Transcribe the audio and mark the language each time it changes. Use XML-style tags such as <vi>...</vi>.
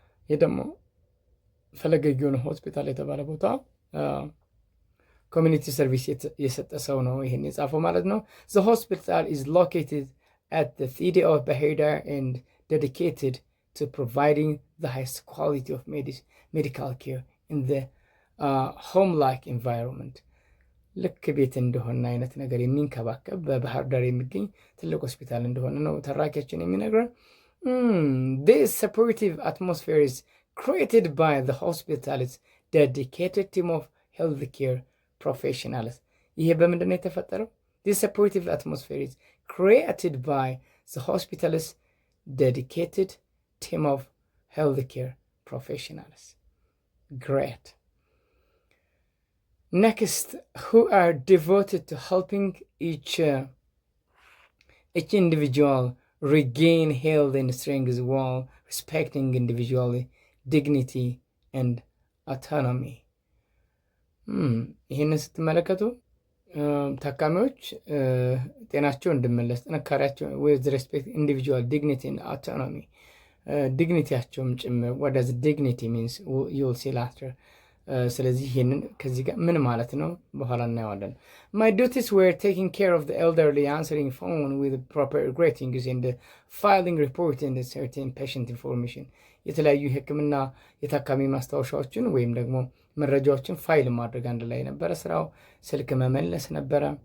<am>ይህ ደግሞ ፈለገ ግዮን ሆስፒታል የተባለ ቦታ ኮሚኒቲ ሰርቪስ የሰጠ ሰው ነው ይሄን የጻፈው ማለት ነው።</am> <en>The hospital is located at the city of ባህር ዳር and dedicated to providing the highest quality of medical care in the home-like environment.</en> <am>ልክ ቤት እንደሆነ አይነት ነገር የሚንከባከብ በባህር ዳር የሚገኝ ትልቅ ሆስፒታል እንደሆነ ነው ተራኪያችን የሚነግረን።</am> <en>This supportive atmosphere is created by the hospital's dedicated team of healthcare professionals.</en> <am>ይሄ በምንድን ነው የተፈጠረው?</am> <en>This supportive atmosphere is created by the hospital's dedicated team of healthcare professionals. Great. Next, who are devoted to helping each individual regain health and strength while respecting individual dignity and autonomy.</en> <am>ይህንን ስትመለከቱ ታካሚዎች ጤናቸው እንዲመለስ ጥንካሬያቸው</am> <en>with respect individual dignity and autonomy</en> <am>ዲግኒቲያቸውም ጭምር</am> <en>what does dignity means you'll see later.</en> <am>ስለዚህ ይሄንን ከዚህ ጋር ምን ማለት ነው በኋላ እናየዋለን።</am> <en>My duties were taking care of the elderly, answering phone with proper greetings and filing report and certain patient information.</en> <am>የተለያዩ ሕክምና የታካሚ ማስታወሻዎችን ወይም ደግሞ መረጃዎችን ፋይል ማድረግ አንድ ላይ ነበረ ስራው። ስልክ መመለስ ነበረ።</am>